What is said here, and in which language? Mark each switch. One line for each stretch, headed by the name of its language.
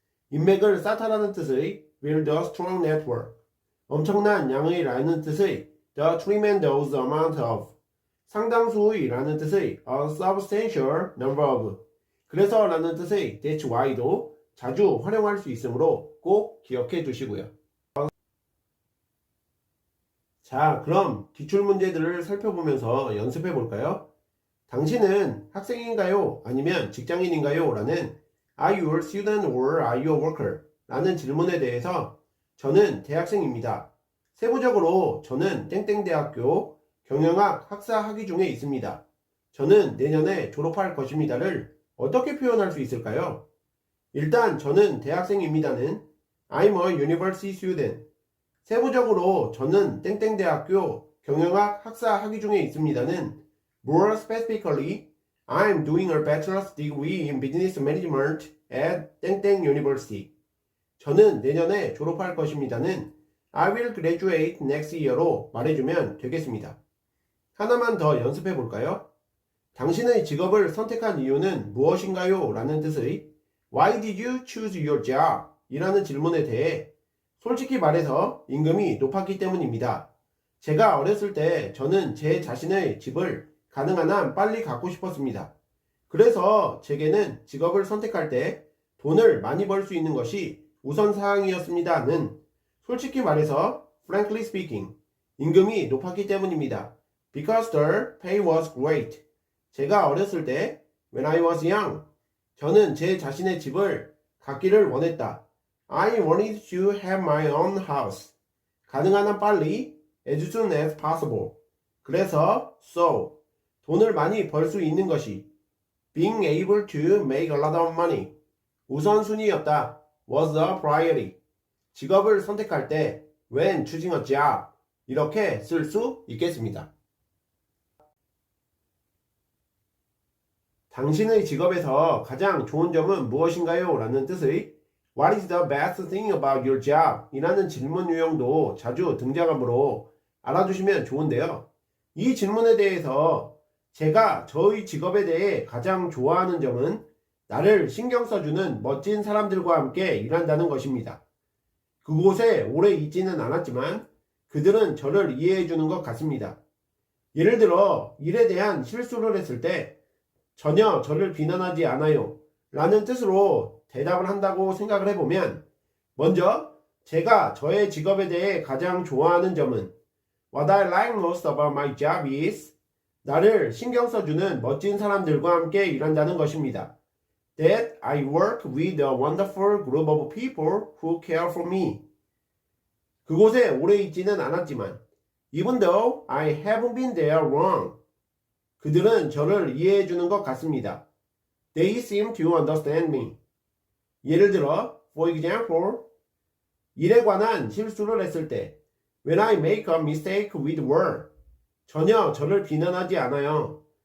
Korean: 인맥을 쌓다라는 뜻의
English: build a strong network,
Korean: 엄청난 양의 라는 뜻의
English: the tremendous amount of,
Korean: 상당수의 라는 뜻의
English: a substantial number of,
Korean: 그래서 라는 뜻의
English: that's why
Korean: 도 자주 활용할 수 있으므로 꼭 기억해 두시고요. 자, 그럼 기출문제들을 살펴보면서 연습해 볼까요? 당신은 학생인가요? 아니면 직장인인가요? 라는
English: Are you a student or are you a worker?
Korean: 라는 질문에 대해서 저는 대학생입니다. 세부적으로 저는 땡땡대학교 경영학 학사 학위 중에 있습니다. 저는 내년에 졸업할 것입니다를 어떻게 표현할 수 있을까요? 일단 저는 대학생입니다는
English: I'm a university student.
Korean: 세부적으로 저는 땡땡대학교 경영학 학사 학위 중에 있습니다는
English: More specifically, I'm doing a bachelor's degree in business management at 땡땡 university.
Korean: 저는 내년에 졸업할 것입니다는
English: I will graduate next year
Korean: 로 말해주면 되겠습니다. 하나만 더 연습해 볼까요? 당신의 직업을 선택한 이유는 무엇인가요? 라는 뜻의
English: Why did you choose your job?
Korean: 이라는 질문에 대해 솔직히 말해서 임금이 높았기 때문입니다. 제가 어렸을 때 저는 제 자신의 집을 가능한 한 빨리 갖고 싶었습니다. 그래서 제게는 직업을 선택할 때 돈을 많이 벌 수 있는 것이 우선사항이었습니다는 솔직히 말해서
English: frankly speaking,
Korean: 임금이 높았기 때문입니다.
English: Because the pay was great.
Korean: 제가 어렸을 때
English: when I was young,
Korean: 저는 제 자신의 집을 갖기를 원했다.
English: I wanted to have my own house.
Korean: 가능한 한 빨리,
English: as soon as possible.
Korean: 그래서,
English: so,
Korean: 돈을 많이 벌 수 있는 것이,
English: being able to make a lot of money.
Korean: 우선순위였다.
English: was a priority.
Korean: 직업을 선택할 때,
English: when choosing a job.
Korean: 이렇게 쓸 수 있겠습니다. 당신의 직업에서 가장 좋은 점은 무엇인가요? 라는 뜻의
English: What is the best thing about your job?
Korean: 이라는 질문 유형도 자주 등장하므로 알아두시면 좋은데요. 이 질문에 대해서 제가 저의 직업에 대해 가장 좋아하는 점은 나를 신경 써주는 멋진 사람들과 함께 일한다는 것입니다. 그곳에 오래 있지는 않았지만 그들은 저를 이해해 주는 것 같습니다. 예를 들어 일에 대한 실수를 했을 때 전혀 저를 비난하지 않아요 라는 뜻으로 대답을 한다고 생각을 해보면, 먼저 제가 저의 직업에 대해 가장 좋아하는 점은
English: What I like most about my job is
Korean: 나를 신경 써주는 멋진 사람들과 함께 일한다는 것입니다.
English: That I work with a wonderful group of people who care for me.
Korean: 그곳에 오래 있지는 않았지만
English: Even though I haven't been there long.
Korean: 그들은 저를 이해해 주는 것 같습니다.
English: They seem to understand me.
Korean: 예를 들어,
English: for example,
Korean: 일에 관한 실수를 했을 때
English: When I make a mistake with work.
Korean: 전혀 저를 비난하지 않아요.